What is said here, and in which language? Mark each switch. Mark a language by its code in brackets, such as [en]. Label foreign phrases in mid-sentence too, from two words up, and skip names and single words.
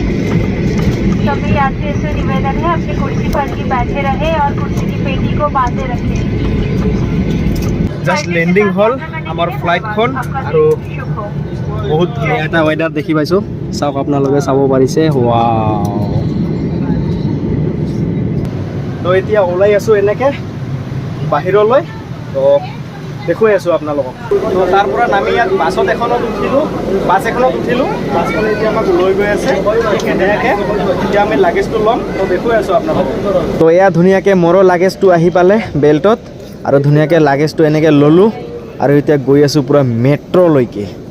[hi] सभी यात्रियों से निवेदन है अपनी कुर्सी पर ही बैठे रहे और कुर्सी की पेटी को बांधे रखें। [en] just landing [as] হ'ল আমাৰ ফ্লাইটখন আৰু বহুত ধুনীয়া এটা ৱেডাৰ দেখি পাইছোঁ চাওক আপোনালোকে চাব পাৰিছে ৱাও তো এতিয়া ওলাই আছোঁ এনেকৈ বাহিৰলৈ তো দেখুৱাই আছোঁ আপোনালোকক তো তাৰ পৰা নামি ইয়াত বাছ এখনত উঠিলোঁ বাছখনে এতিয়া আমাক লৈ গৈ আছে কেনেকৈ এতিয়া আমি লাগেজটো ল'ম তো দেখুৱাই আছোঁ আপোনালোকক তো এয়া ধুনীয়াকৈ মোৰো লাগেজটো আহি পালে বেল্টত আৰু ধুনীয়াকৈ লাগেজটো এনেকৈ ল'লোঁ আৰু এতিয়া গৈ আছোঁ পূৰা মেট্ৰ'লৈকে